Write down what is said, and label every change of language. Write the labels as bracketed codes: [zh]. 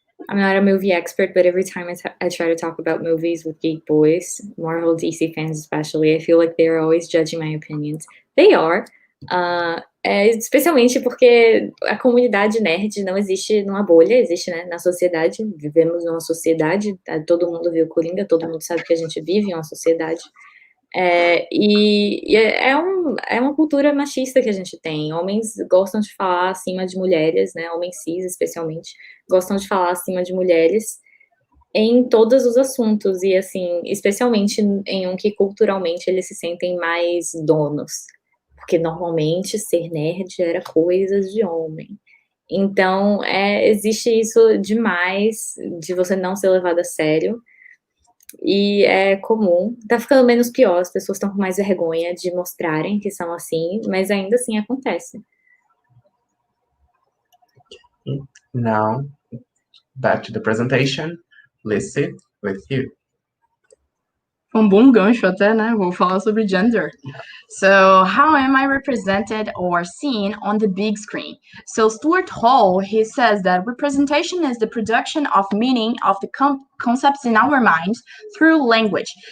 [en] I'm not a movie expert, but every time I try to talk about movies with geek boys, Marvel, DC fans especially, I feel like they're always judging my opinions. They are. [pt] Especialmente porque a comunidade nerd não existe numa bolha, existe, né, na sociedade. Vivemos numa sociedade, todo mundo viu Coringa, todo mundo sabe que a gente vive em uma sociedade. É uma cultura machista que a gente tem. Homens gostam de falar acima de mulheres, né? Homens cis, especialmente, gostam de falar acima de mulheres em todos os assuntos. E, assim, especialmente em um que culturalmente eles se sentem mais donos. Porque normalmente ser nerd era coisas de homem. Então, existe isso demais de você não ser levado a sério. E é comum, tá ficando menos pior, as pessoas estão com mais vergonha de mostrarem que são assim, mas ainda assim acontece. [en] Now, back to the presentation. Listen with you. [pt] Um bom gancho até, né? Vou falar sobre gender. [en] So, how am I represented or seen on the big screen? So, Stuart Hall, he says that representation is the production of meaning of the concepts in our minds through language.